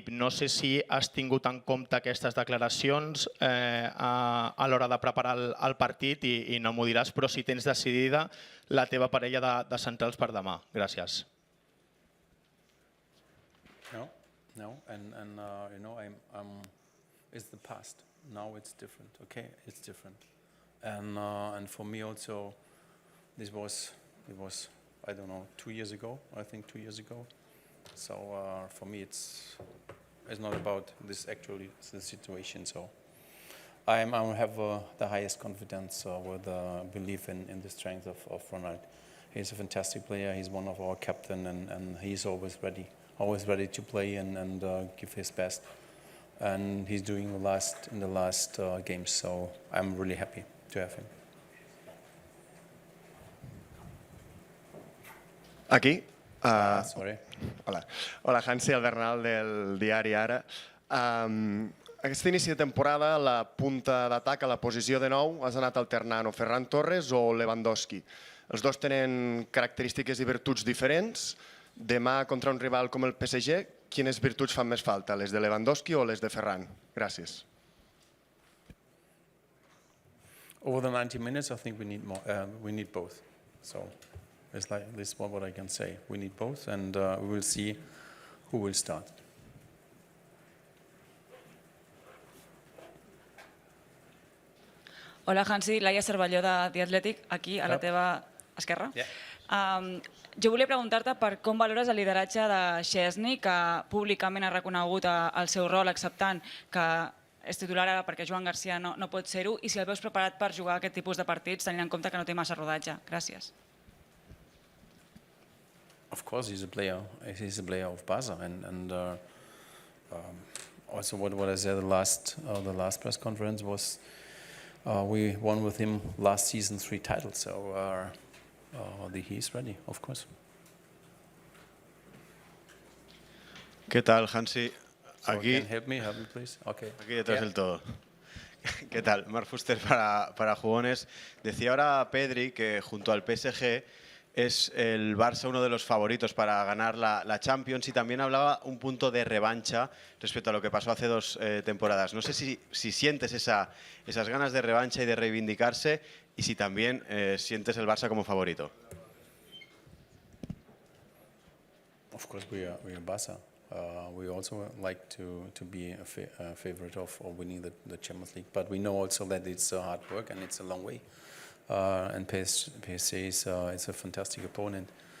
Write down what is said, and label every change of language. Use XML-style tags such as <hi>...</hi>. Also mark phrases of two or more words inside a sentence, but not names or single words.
<ca>No sé si has tingut en compte aquestes declaracions a l'hora de preparar el partit i no m'ho diràs, però si tens decidida la teva parella de centrals per demà. Gràcies.</ca> <en>No, and it's the past. Now it's different. Okay, it's different, and for me also, it was I don't know 2 years ago. I think 2 years ago. So for me, it's not about this actually the situation. So I have the highest confidence with belief in the strength of Ronald. He's a fantastic player. He's one of our captain, and he's always ready always ready to play and give his best. And he's doing in the last games, so I'm really happy to have him.</en> <ca>Aquí. Sorry. Hola. Hola, Hansi, el Bernal del diari Ara. Aquest inici de temporada, la punta d'atac a la posició de 9 has anat alternant o Ferran Torres o Lewandowski. Els dos tenen característiques i virtuts diferents. Demà, contra un rival com el PSG, quines virtuts fan més falta, les de Lewandowski o les de Ferran? Gràcies.</ca> <en>Over the 90 minutes, I think we need more. We need both. So it's like this is what I can say. We need both, and we will see who will start.</en> <ca>Hola, Hansi, Laia Cervelló de The Athletic, aquí a la teva esquerra. Jo volia preguntar-te per com valores el lideratge de Szczesny, que públicament ha reconegut el seu rol acceptant que és titular ara perquè Joan Garcia no pot ser-ho, i si el veus preparat per jugar aquest tipus de partits tenint en compte que no té massa rodatge. Gràcies.</ca> <en>Of course, he's a player. He's a player of Barça, and also what I said the last press conference was we won with him last season 3 titles, so he's ready, of course.</en> <es>¿Qué tal, Hansi? Aquí.</es> <en>Help me, please. Okay.</en> <es>Aquí detrás del todo. ¿Qué tal? Marc Fuster para Jugones. Decía ahora Pedri que junto al PSG es el Barça uno de los favoritos para ganar la Champions, y también hablaba un punto de revancha respecto a lo que pasó hace 2 temporadas. No sé si sientes esas ganas de revancha y de reivindicarse, y si también sientes el Barça como favorito.</es> <en>Of course, we are Barça. We also like to be a favorite of winning the Champions League, but we know also that it's hard work and it's a long way. And PSG is a fantastic opponent.</en>